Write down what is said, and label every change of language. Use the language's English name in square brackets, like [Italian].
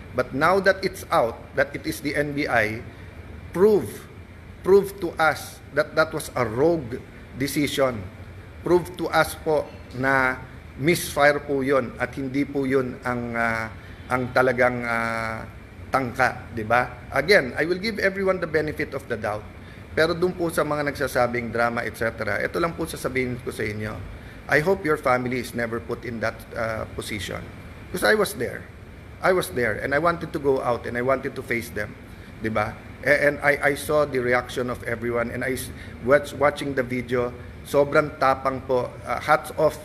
[English] But now that it's out, that it is the NBI, prove to us that that was a rogue decision. Prove to us [Filipino] po na misfire po yun at hindi po yun ang talagang tangka, di ba? [English] Again, I will give everyone the benefit of the doubt. [Filipino] Pero doon po sa mga nagsasabing drama, etc., ito lang po sasabihin ko sa inyo. [English] I hope your family is never put in that position. Because I was there. And I wanted to go out and I wanted to face them. Di ba? And I saw the reaction of everyone and I watching the video, [Filipino] sobrang tapang po. [English] Hats off.